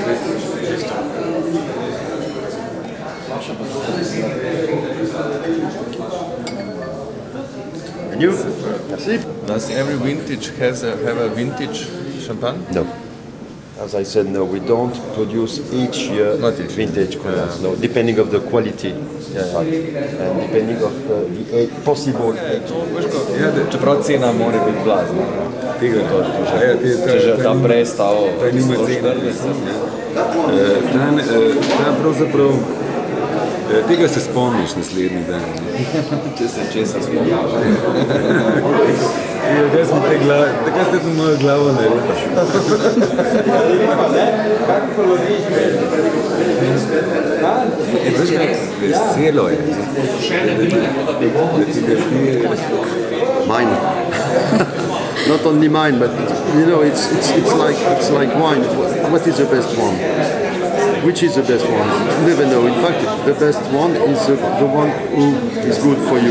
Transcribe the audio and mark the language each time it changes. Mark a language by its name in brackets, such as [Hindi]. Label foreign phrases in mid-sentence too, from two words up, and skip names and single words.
[English] And you? Merci. Does every vintage have a vintage champagne? No. As I said, no, we don't produce each year vintage cognacs. No, depending of the quality, and depending of the possible age. [Slovenian] Čeprav cena mora biti blazna. Tega je to že ta prestav. To nima cene. Ta pravzaprav, tega se spomniš naslednji dan. Če se česa spomniš. Takaj ste to mojo glavo naredili. Veselo je. [English] Mine. Not only mine, but it's like wine. What is the best one? Which is the best one? You never know. In fact, the best one is the one who is good for you.